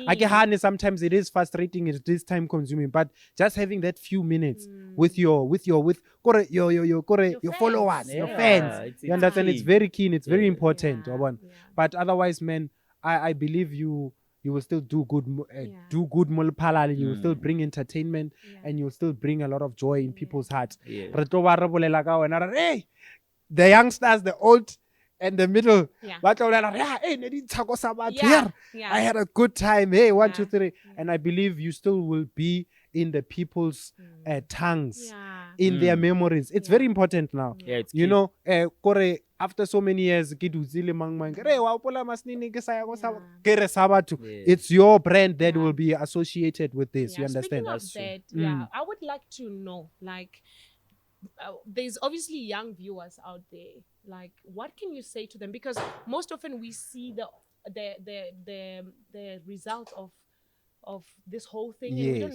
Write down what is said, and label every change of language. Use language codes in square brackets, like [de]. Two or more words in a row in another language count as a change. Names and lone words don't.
[en] Like, sometimes it is frustrating, it is time consuming, but just having that few minutes with your kore your followers, your Yeah, fans, it's you understand? It's key. very keen, it's very Yeah. important. Yeah, Obon. yeah. But otherwise, man, I believe you will still do good Yeah. mulpalali, you will still bring entertainment and you'll still bring a lot of joy in people's hearts. Yeah. [tn] Re tlo ba re bolela ka wena re re, [en] hey, the youngsters, the old and the middle, Yeah. [tn] ba tlo bolela re, [en] "Yeah, hey, [tn] ne di ntsha ko Sabato, [en] Yeah, here, yeah. I had a good time, hey, 1 Yeah, 2 3." And I believe you still will be in the people's tongues, Yeah. in their memories. It's very important now. Yeah, it's You key. know, kore after so many years, [tn] ke dutse le mang mang, ke re, wa hopola masnini ke sa ya ko Sabato? Ke re Sabato. [en] Yeah. It's your brand that Yeah. will be associated with this. You Yeah, understand? Speaking of That's true. that, yeah, I would like to know, like, there's obviously young viewers out there. Like, what can you say to them? Because most often we see the result of this whole thing, and we don't